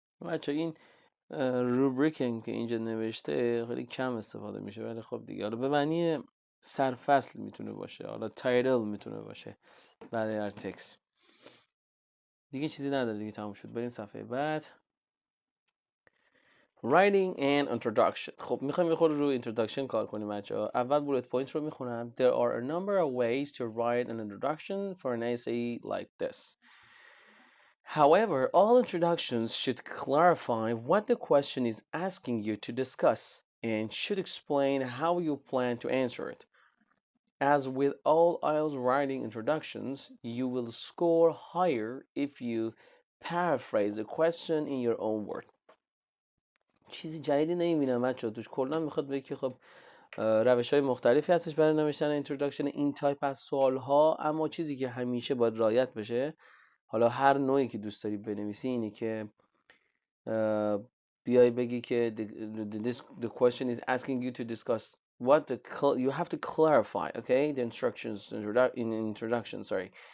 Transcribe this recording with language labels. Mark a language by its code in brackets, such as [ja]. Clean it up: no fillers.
[fa] بچه این روبریک هم که اینجا نوشته خیلی کم استفاده میشه، ولی خب دیگه حالا به معنی سرفصل میتونه باشه، حالا تایتل میتونه باشه برای هر تکست. دیگه چیزی نداره دیگه، تموم شد. بریم صفحه بعد. [en] Writing and introduction. [fa] خب میخوایم یه خورده رو introduction کار کنیم بچه‌ها. اول bullet point رو میخونم. [en] There are a number of ways to write an introduction for an essay like this. However, all introductions should clarify what the question is asking you to discuss and should explain how you plan to answer it. As with all IELTS writing introductions, you will score higher if you paraphrase the question in your own words. [fa] چیزی جدیدی نمیبینم بچه‌ها توش. کلا میخواد بگه که خب روش‌های مختلفی هستش برای نوشتن اینتروداکشن این تایپ از سوال‌ها، اما چیزی که همیشه باید رعایت بشه، حالا هر نوعی که دوست داری بنویسی، اینه که بیای بگی که [en] the question is asking you to discuss what you have to clarify, okay, the instructions in introduction, sorry.